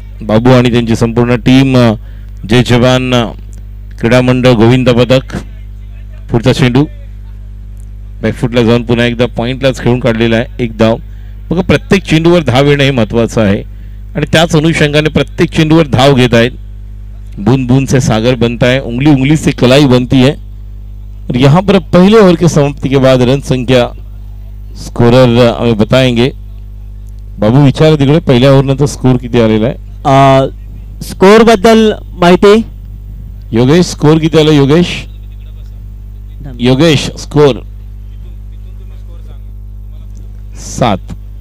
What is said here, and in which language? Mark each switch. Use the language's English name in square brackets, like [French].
[Marathi] बाबू आणि त्यांची संपूर्ण टीम, जय जवान क्रीडा मंडळ गोविंद पदक. पुढचा चेंडू बॅकफुटला जाऊन पुन्हा एकदा पॉईंटलाच खेळून काढलेला आहे. एक धाव. बघा प्रत्येक चेंडूवर धाव येणं हे महत्त्वाचं आहे आणि त्याच अनुषंगाने प्रत्येक चेंडूवर धाव घेत आहेत. [Hindi] बूंद बूंद से सागर बनता है, उंगली उंगली से कलाई बनती है. और यहाँ पर पहले ओवर की समाप्ति के बाद रन संख्या स्कोरर हमें बताएंगे. [Marathi] बाबू विचार तिकडे पहिल्या ओव्हरनंतर स्कोर किती आलेला आहे. स्कोर बद्दल माहिती योगेश, स्कोर किती आला योगेश? योगेश स्कोर 7.